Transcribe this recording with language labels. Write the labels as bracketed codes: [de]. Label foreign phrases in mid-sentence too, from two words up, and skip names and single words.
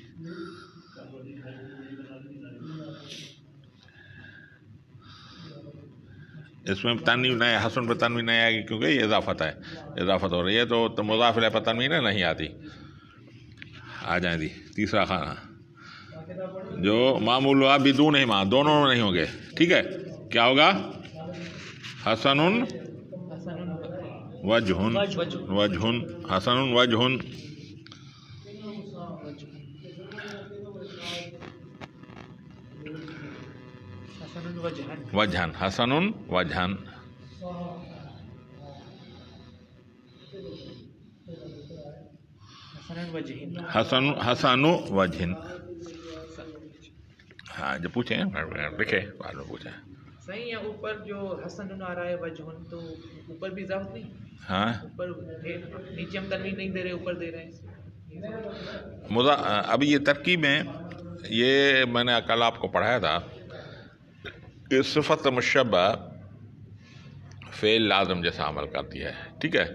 [ur] اس میں تنوین نہیں، حسن پہ تنوین نہیں آئے گی کیونکہ یہ اضافت ہے، اضافت ہو رہی ہے تو مضاف الیہ پہ تنوین نہیں آتی. آ جائیں جی تیسرا خانہ جو معمول ہوا [ar] بدون ہما، [ur] دونوں نہیں ہوں گے. ٹھیک ہے، کیا ہوگا؟ [ar] حسن وجہن، وجہن، حسن وجہن. وجہن، حسن وجہن. حسن وجہن. [ur] ہاں، جو پوچھیں لکھے بعد میں پوچھیں. صحیح ہے. اوپر جو حسن آ رہا ہے وجہن تو اوپر بھی اضافت نہیں. ہاں اوپر نیچے ہم تنوین نہیں دے رہے, اوپر دے رہے ہیں. ابھی یہ ترکیب میں یہ میں نے کل آپ کو پڑھایا تھا کہ صفت مشبہ فعل لازم جیسا عمل کرتی ہے, ٹھیک ہے.